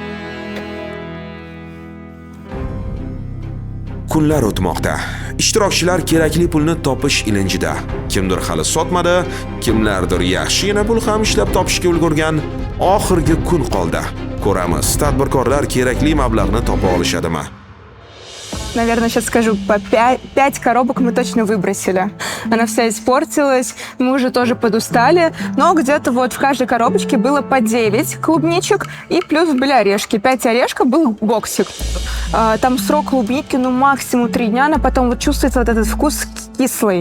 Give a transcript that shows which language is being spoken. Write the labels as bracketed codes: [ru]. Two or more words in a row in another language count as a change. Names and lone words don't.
[uz] Kunlar o'tmoqda. Ishtirokchilar kerakli pulni topish ilinjida. Kimdir hali sotmadi, kimlardir yaxshigina pul ham ishlab topishga ulgurgan. Oxirgi kun qoldi. Ko'ramiz, tadbirkorlar kerakli mablag'ni topa olishadimi? [ru] Наверное, сейчас скажу, по 5 коробок мы точно выбросили. Она вся испортилась, мы уже тоже подустали, но где-то вот в каждой коробочке было по 9 клубничек, и плюс были орешки. 5 орешков был боксик. Там срок клубники, ну, максимум 3 дня, но потом вот чувствуется вот этот вкус кислый.